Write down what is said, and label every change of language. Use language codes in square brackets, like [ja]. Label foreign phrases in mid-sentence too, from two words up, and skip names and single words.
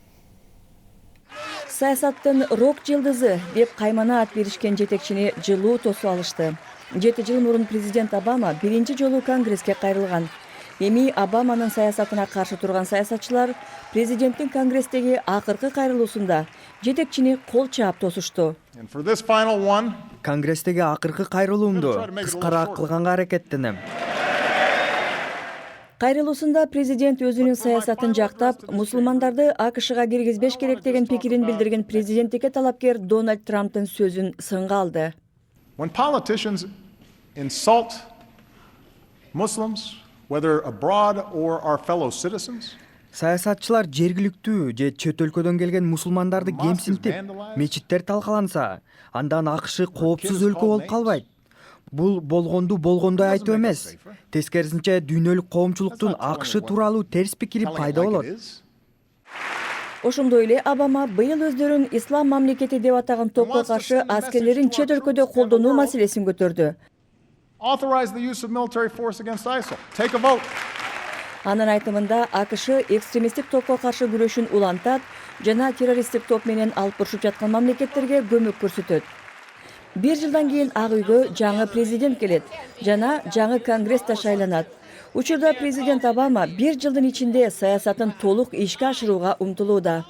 [ky] Саясаттын рок жылдызы деп каймана ат беришкен жетекчини жылуу тосуп алышты. 7 жыл мурун президент Обама биринчи жолу Конгресске кайрылган. Эми Обаманын саясатына каршы турган саясатчылар президенттин Конгресстеги акыркы кайрылуусунда жетекчини кол чаап тосушту. [en] And for this final one, [ky] Конгресстеги акыркы кайрылуумду кыскараак кылганга аракеттенем. Кайрылуусунда президент өзүнүн саясатын жактап, мусулмандарды АКШга киргизбеш керек деген пикирин билдирген президенттикке талапкер Дональд Трамптын сөзүн сынга алды. [en] when politicians insult Muslims, whether abroad or our fellow citizens, [ky] Саясатчылар жергиликтүү же чөт өлкөдөн келген мусулмандарды кемсинтип, мечиттер талкаланса, андан АКШ коопсуз өлкө болуп калбайт. Бул болгонду болгондой айтуу эмес. Тескерисинче дүйнөлүк коомчулуктун АКШ тууралуу терс пикири пайда болот. Ошондой эле Обама быйыл өздөрүн ислам мамлекети деп атаган топко каршы аскерлерин чет өлкөдө колдонуу маселесин көтөрдү. [en] authorize the use of military force against ISIL. Take a vote. [ky] Анын айтымында АКШ экстремисттик топко каршы күрөшүн улантат жана террористтик топ менен алып урушуп жаткан мамлекеттерге көмөк көрсөтөт. Бир жылдан кийин Ак үйгө жаңы президент келет жана жаңы Конгресс шайланат. Учурда президент Обама бир жылдын ичинде саясатын толук ишке ашырууга умтулууда.